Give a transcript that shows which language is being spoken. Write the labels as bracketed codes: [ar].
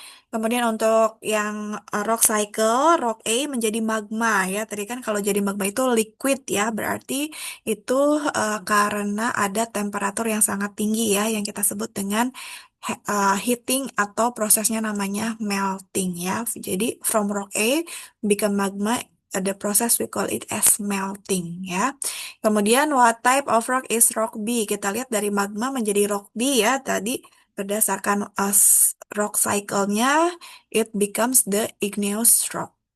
[id] Kemudian untuk yang rock cycle, rock A menjadi magma ya. Tadi kan kalau jadi magma itu liquid ya, berarti itu karena ada temperatur yang sangat tinggi ya, yang kita sebut dengan heating atau prosesnya namanya melting ya. Jadi [en] from rock A become magma, the process we call it as melting ya. [id] Kemudian [en] what type of rock is rock B? [id] Kita lihat dari magma menjadi rock B ya. Tadi berdasarkan rock cycle-nya, [en] it becomes the igneous rock.